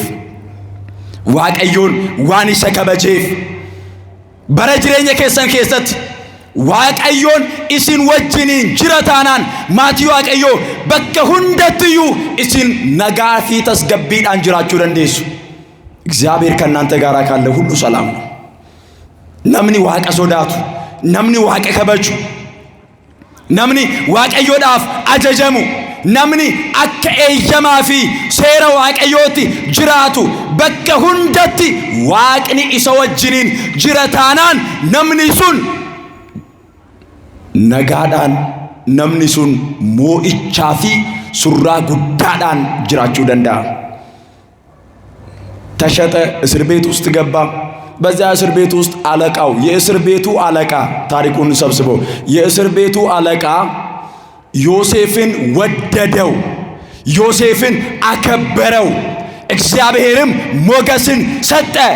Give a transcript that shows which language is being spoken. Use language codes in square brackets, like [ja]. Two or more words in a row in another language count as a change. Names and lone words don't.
[om] Waaqayyoon waan isa kabajeef. bara jireenya keessan keessatti Waaqayyoon isin wajjiniin jira taanaan maatii Waaqayyoo bakka hundattiyyuu isin nagaa fi tasgabbiidhaan jiraachuu dandeessu. [am] እግዚአብሔር ከእናንተ ጋር ካለ ሁሉ ሰላም ነው። [om] namni Waaqa sodaatu, namni Waaqa kabaju namni waaqayyoodhaaf ajajamu, namni akka eeyyamaa fi seera waaqayyootti jiraatu bakka hundatti waaqni isa wajjiniin jira taanaan namni sun nagaadhaan, namni sun moo'ichaa fi surraa guddaadhaan jiraachuu danda'a። [am] ተሸጠ፣ እስር ቤት ውስጥ ገባ። በዚያ እስር ቤት ውስጥ አለቃው፣ የእስር ቤቱ አለቃ ታሪኩን ሰብስቦ የእስር ቤቱ አለቃ ዮሴፍን ወደደው፣ ዮሴፍን አከበረው፣ እግዚአብሔርም ሞገስን ሰጠ።